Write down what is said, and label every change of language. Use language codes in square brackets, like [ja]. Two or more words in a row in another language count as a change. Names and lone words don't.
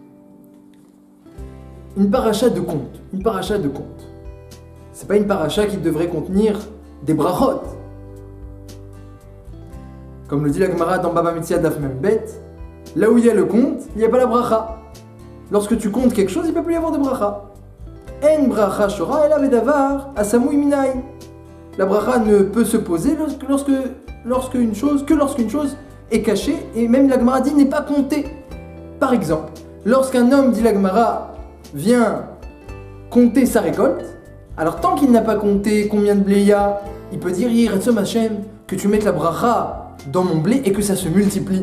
[fr] Une parasha de contes, une parasha de contes. C'est pas une parasha qui devrait contenir des brachot. Comme le dit la Gemara dans Baba Metzia [he] דף מם בית, [fr] là où il y a le conte, il n'y a pas la bracha. Lorsque tu comptes quelque chose, il ne peut plus y avoir de bracha. [he] אין ברכה שורה אלא בדבר הסמוי מן העין. [fr] La bracha ne peut se poser lorsqu'une chose est cachée, et même la Gemara dit n'est pas comptée. Par exemple, lorsqu'un homme, dit la Gemara, vient compter sa récolte, alors tant qu'il n'a pas compté combien de blé il y a, il peut dire [he] יהי רצון השם, [fr] que tu mettes la bracha dans mon blé et que ça se multiplie.